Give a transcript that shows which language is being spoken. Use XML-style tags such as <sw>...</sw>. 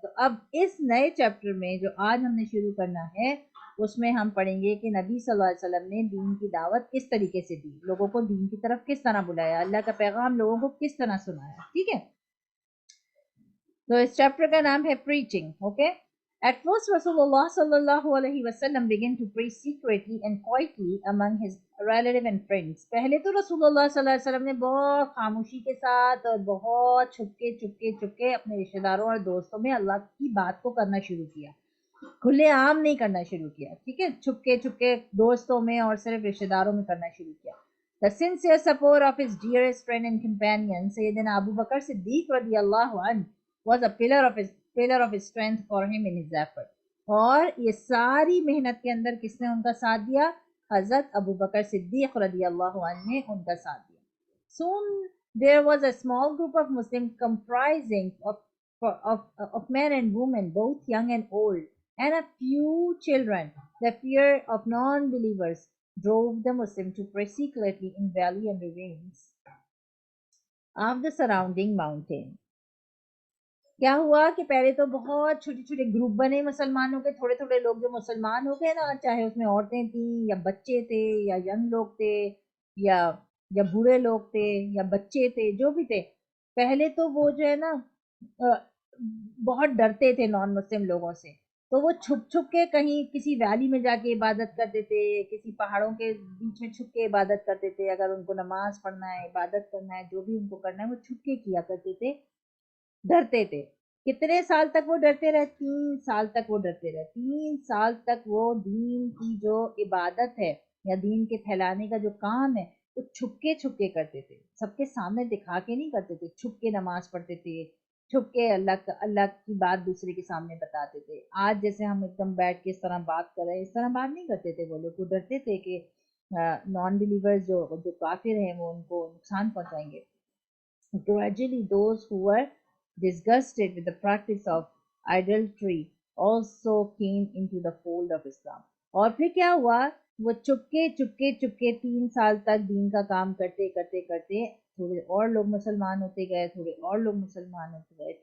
<ur>تو اب اس نئے چیپٹر میں جو آج ہم نے شروع کرنا ہے اس میں ہم پڑھیں گے کہ نبی صلی اللہ علیہ وسلم نے دین کی دعوت کس طریقے سے دی، لوگوں کو دین کی طرف کس طرح بلایا، اللہ کا پیغام لوگوں کو کس طرح سنایا. ٹھیک ہے، تو اس چیپٹر کا نام ہے preaching. Okay.</ur> <en>At first, Rasulullah sallallahu alaihi wasallam began to preach secretly and quietly among his relative and friends.</en> <ur>پہلے تو رسول اللہ صلی اللہ علیہ وسلم نے بہت خاموشی کے ساتھ اور بہت چھپکے اپنے رشتہ داروں اور دوستوں میں اللہ کی بات کو کرنا شروع کیا. کھلے عام نہیں کرنا شروع کیا. ٹھیک ہے، چھپکے دوستوں میں اور صرف رشتہ داروں میں کرنا شروع کیا.</ur> <en>The sincere support of his dearest friend and companion, Sayyidina Abu Bakr Siddiq radiallahu anhu, was a pillar of his strength for him in his effort.</en> <ur>اور یہ ساری محنت کے اندر کس نے ان کا ساتھ دیا؟ حضرت ابو بکر صدیق رضی اللہ عنہ نے ان کا ساتھ دیا.</ur> <en>Soon there was a small group of Muslims comprising of men and women, both young and old, and a few children. The fear of non-believers drove the Muslims to pray secretly in valley and ravines of the surrounding mountain.</en> <ur>کیا ہوا کہ پہلے تو بہت چھوٹے group بنے مسلمانوں کے، تھوڑے لوگ جو مسلمان ہو گئے نا، چاہے اس میں عورتیں تھیں یا بچے تھے یا ینگ لوگ تھے یا بوڑھے لوگ تھے یا بچے تھے، جو بھی تھے. پہلے تو وہ جو ہے نا بہت ڈرتے تھے نان مسلم لوگوں سے. تو وہ چھپ کے کہیں کسی ویلی میں جا کے عبادت کرتے تھے، کسی پہاڑوں کے بیچ میں چھپ کے عبادت کرتے تھے. اگر ان کو نماز پڑھنا ہے، عبادت کرنا ہے، جو بھی ان کو کرنا ہے وہ چھپ کے کیا کرتے تھے، ڈرتے تھے. کتنے سال تک وہ ڈرتے رہے؟ 3 سال تک وہ ڈرتے رہے. 3 سال تک وہ دین کی جو عبادت ہے یا دین کے پھیلانے کا جو کام ہے وہ چھپکے چھپکے کرتے تھے، سب کے سامنے دکھا کے نہیں کرتے تھے، چھپ کے نماز پڑھتے تھے، چھپ کے اللہ کی بات دوسرے کے سامنے بتاتے تھے. آج جیسے ہم ایک دم بیٹھ کے اس طرح بات کر رہے ہیں، اس طرح بات نہیں کرتے تھے وہ لوگ. وہ ڈرتے تھے کہ نان بلیورز جو کافر ہیں وہ ان کو نقصان پہنچائیں گے.</ur> <en>Gradually those who were disgusted with the practice of idolatry also came into the fold of Islam.</en> <ur>اور پھر کیا ہوا، وہ چپکے چپکے چپکے 3 سال تک دین کا کام کرتے کرتے کرتے تھوڑے اور لوگ مسلمان ہوتے گئے، تھوڑے اور لوگ مسلمان ہوتے گئے.</ur>